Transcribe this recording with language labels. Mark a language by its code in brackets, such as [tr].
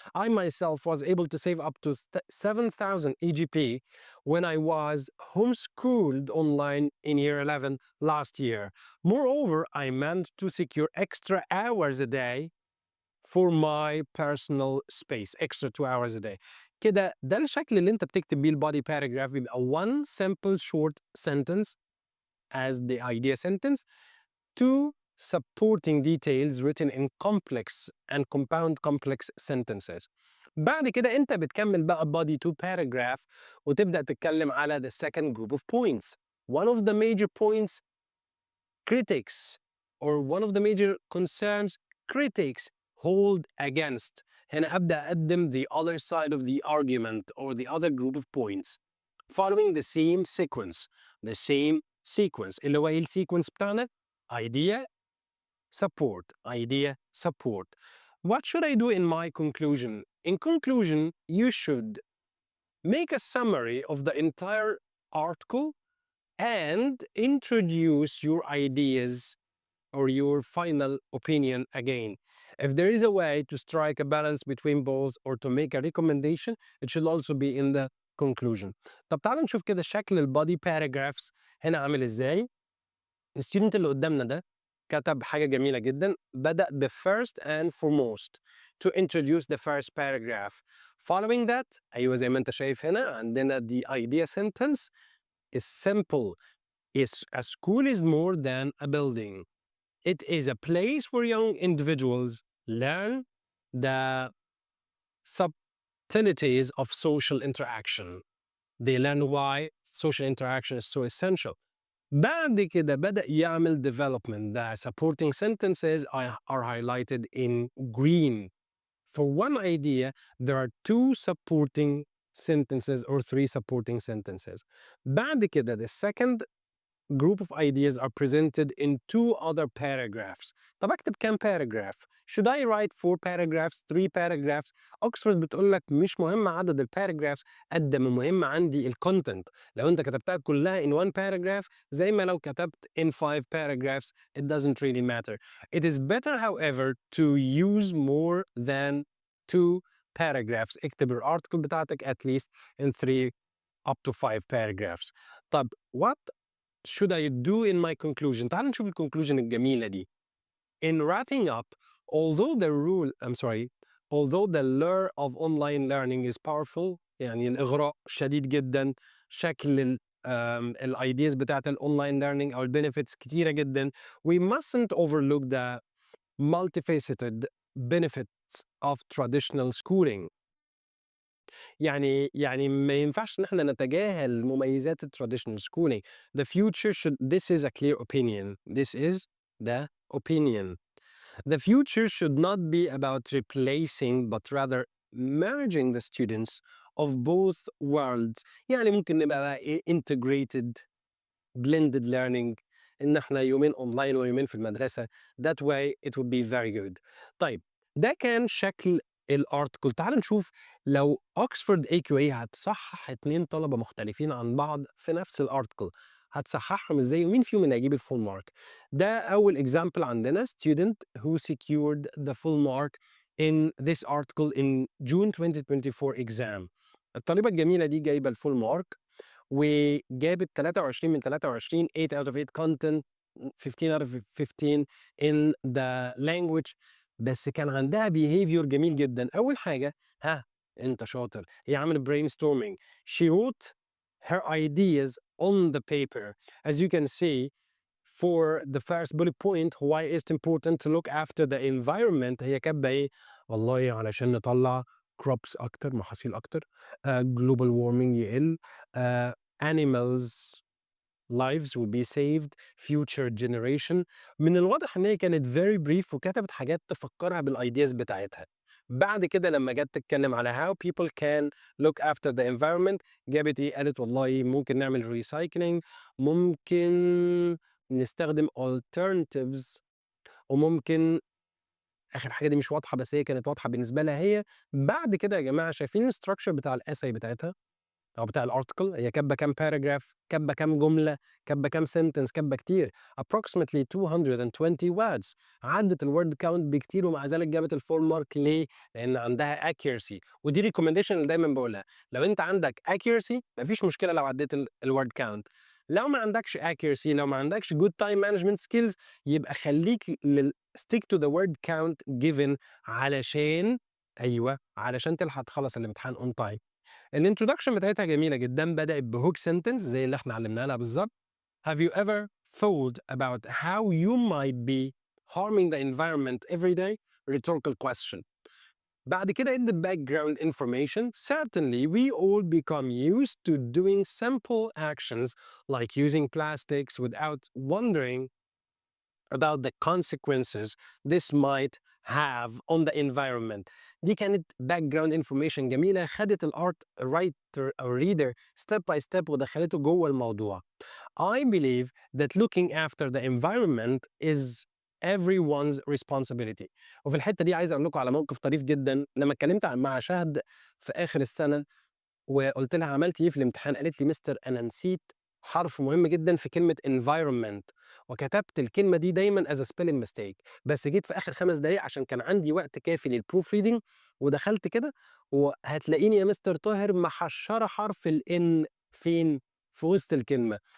[en] I myself was able to save up to 7,000 EGP when I was homeschooled online in year 11 last year. Moreover, I managed to secure extra hours a day for my personal space. Extra 2 hours a day. [ar] كده ده الشكل اللي انت بتكتب بيه البودي paragraph. بيبقى [en] one simple short sentence as the idea sentence, 2 supporting details written in complex and compound complex sentences. [ar] بعد كده انت بتكمل بقى [en] body 2 paragraph [ar] وتبدأ تتكلم على [en] the second group of points. One of the major points critics or one of the major concerns critics hold against. [ar] هنا أبدأ أقدم [en] the other side of the argument or the other group of points following the same sequence. The same sequence. [ar] اللي هو إيه السيكونس بتاعنا؟ [en] idea, support, idea, support. What should I do in my conclusion? In conclusion, you should make a summary of the entire article and introduce your ideas or your final opinion again. If there is a way to strike a balance between both or to make a recommendation, it should also be in the conclusion. [ar] طب تعالوا نشوف كده شكل البودي paragraphs هنا عامل ازاي. الستودنت اللي قدامنا ده كتب حاجة جميلة جدا. بدأ ب [en] first and foremost to introduce the first paragraph. Following that [ar] أيوة زي ما انت شايف هنا عندنا [en] the idea sentence is simple. A school is more than a building. It is a place where young individuals learn the subtleties of social interaction. They learn why social interaction is so essential. [ar] بعد كده بدأ يعمل development. [en] The supporting sentences are highlighted in green. For one idea, there are 2 supporting sentences or 3 supporting sentences. [ar] بعد كده [en] the second group of ideas are presented in 2 other paragraphs. [ar] طب أكتب كام paragraph؟ [en] Should I write 4 paragraphs, 3 paragraphs؟ [ar] أكسفورد بتقول لك مش مهم عدد الباراجرافز قد ما مهم عندي الكونتنت. لو أنت كتبتها كلها [en] in 1 paragraph [ar] زي ما لو كتبت [en] in 5 paragraphs it doesn't really matter. It is better however to use more than 2 paragraphs. [ar] اكتب الارتكل بتاعتك [en] at least in 3 up to 5 paragraphs. [ar] طب [en] what should I do in my conclusion؟ [ar] تعال نشوف الكونكلوجن الجميلة دي. [en] In wrapping up, although the lure of online learning is powerful، [ar] يعني الإغراء شديد جدا، شكل الideas بتاعة الonline learning أو الbenefits كتيرة جدًا. [en] We mustn't overlook the multifaceted benefits of traditional schooling. [ar] يعني ما ينفعش إن إحنا نتجاهل مميزات الtraditional schooling. [en] The future should this is a clear opinion. This is the opinion. The future should not be about replacing but rather merging the students of both worlds. [ar] يعني ممكن نبقى بقى إيه integrated blended learning، إن إحنا يومين online ويومين في المدرسة. [en] That way it would be very good. [ar] طيب ده كان شكل الarticle. تعال نشوف لو [en] Oxford AQA [ar] هتصحح 2 طلبة مختلفين عن بعض في نفس الarticle هتصححهم إزاي ومين فيهم اللي هيجيب الfull mark. ده أول [en] example [ar] عندنا [en] student who secured the full mark in this article in June 2024 exam. [ar] الطالبة الجميلة دي جايبة الfull mark وجابت 23 من 23 [en] 8 out of 8 content 15 out of 15 in the language. [ar] بس كان عندها [en] behavior [ar] جميل جدًا. أول حاجة أنت شاطر، هي عملت brainstorming. [en] She wrote her ideas on the paper. As you can see for the first bullet point why it's important to look after the environment [ar] هي كاتبة إيه؟ والله علشان نطلّع crops أكتر، محاصيل أكتر، [en] global warming يقل، animals lives will be saved future generation. [ar] من الواضح إن هي كانت very brief وكتبت حاجات تفكّرها بالideas بتاعتها. بعد كده لمّا جات تتكلم على how people can look after the environment جابت إيه؟ قالت والله ممكن نعمل recycling، ممكن نستخدم alternatives، وممكن آخر حاجة دي مش واضحة بس هي كانت واضحة بالنسبة لها هي. بعد كده يا جماعة شايفين الstructure بتاع الessay بتاعتها؟ أو بتاع الarticle هي كاتبة كام paragraph، كاتبة كام جملة، كاتبة كام sentence، كاتبة كتير approximately 220 words. عدِّت الword count بكتير ومع ذلك جابت الfull mark ليه؟ لإن عندها accuracy ودي recommendation اللي دايمًا باقولها. لو أنت عندك accuracy ما فيش مشكلة لو عدّيت الword count. لو ما عندكش accuracy لو ما عندكش [en] good time management skills [ar] يبقى خلّيك [en] stick to the word count given [ar] علشان أيوه، علشان تلحق تخلّص الامتحان [en] on time. [ar] الintroduction بتاعتها جميلة جدًا، بدأت ب [en] hook sentence [ar] زي اللي إحنا علمناها لها بالضبط. [en] Have you ever thought about how you might be harming the environment every day? Rhetorical question. [ar] بعد كده [en] in the background information, certainly we all become used to doing simple actions like using plastics without wondering about the consequences this might have on the environment. [ar] دي كانت [en] background information [ar] جميلة خدت الart writer أو reader step by step ودخلته جوه الموضوع. [en] I believe that looking after the environment is everyone's responsibility. [ar] وفي الحتة دي عايز أقول لكم على موقف طريف جدًا. لما اتكلمت مع شهد في آخر السنة وقُلت لها عملتِ إيه في الامتحان؟ قالت لي مستر أنا نسيت حرف مهم جدًا في كلمة environment وكتبت الكلمة دي دايمًا [en] as a spelling mistake. [ar] بس جيت في آخر 5 دقايق عشان كان عندي وقت كافي للproof reading ودخلت كده وهتلاقيني يا مستر طاهر محشّرة حرف الN فين؟ في وسط الكلمة.